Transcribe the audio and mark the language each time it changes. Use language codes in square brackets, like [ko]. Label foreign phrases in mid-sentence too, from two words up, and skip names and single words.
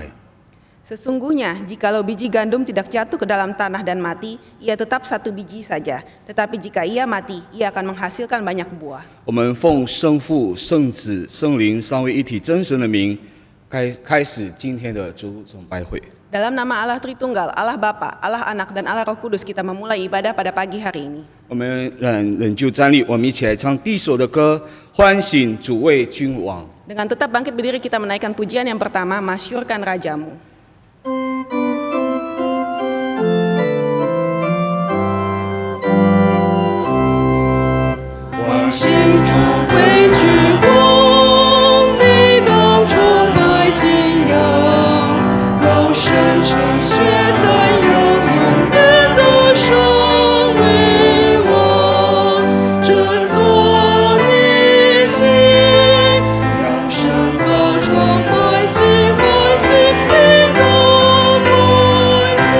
[id] Sesungguhnya, jikalau biji gandum tidak jatuh ke dalam tanah dan mati, ia tetap satu biji saja. Tetapi jika ia mati, ia akan menghasilkan banyak buah. [zh] 我们奉圣父、圣子、圣灵三位一体真神的名，开始今天的主日崇拜会。 [id] Dalam nama Allah Tritunggal, Allah Bapa, Allah Anak, dan Allah Roh Kudus, kita memulai ibadah pada pagi hari ini. [zh] 我们仍旧站立，我们一起来唱第一首的歌，欢醒主为君王。 [id] Dengan tetap bangkit berdiri, kita menaikkan pujian yang pertama, Masyurkan Rajamu. [zh] 欢醒主为君王，你当崇拜敬仰。高声称谢赞扬，永远的神为王，振作你心，扬声高唱，欢喜欢喜，应当欢喜。